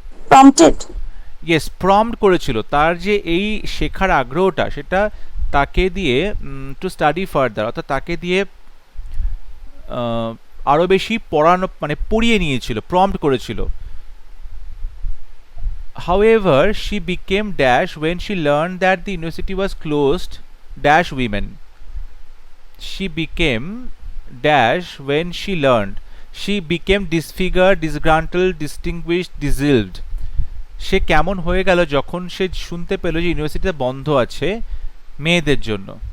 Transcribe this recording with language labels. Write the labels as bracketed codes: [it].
[en] Prompted. [bn] Yes, prompt করেছিল, তার যে এই শেখার আগ্রহটা সেটা তাকে দিয়ে [en] to study further, [bn] অর্থাৎ তাকে দিয়ে আরও বেশি পড়ানো মানে পড়িয়ে নিয়েছিল, প্রম্পট করেছিল। [en] However, she became dash when she learned that the university was closed dash women. She became dash when she learned. She became disfigured, disgruntled, distinguished, disilved. [bn] সে কেমন হয়ে গেল যখন সে শুনতে পেল যে ইউনিভার্সিটিটা বন্ধ আছে মেয়েদের জন্য।